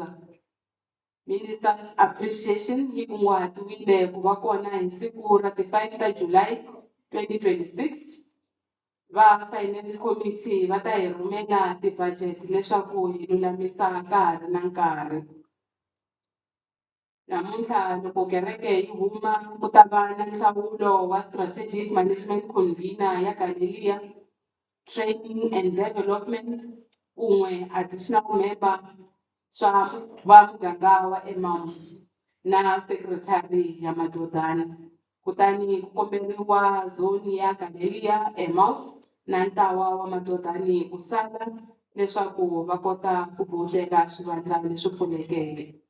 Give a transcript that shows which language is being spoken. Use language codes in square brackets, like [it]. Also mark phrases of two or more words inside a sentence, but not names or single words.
[en] Ministers appreciation [ts] yi kunguhatiwile ku va kona hi siku ra ti 5 ta July 2026. Va [en] finance committee [ts] va ta hi rhumela ti-budget leswaku hi lulamisa nkarhi na nkarhi. Namuntlha loko kereke yi huma ku ta va na nhlawulo wa [en] strategic management convener [ts] ya Galilee, [en] training and development, [ts] un'we [en] additional member [ts] swa va muganga wa Emmaus na secretary ya Madodana. Kutani ku komberiwa zone ya Galilee, Emmaus na ntawa wa Madodani ku sala leswaku va kota ku vhotela swivandla leswi pfulekeke.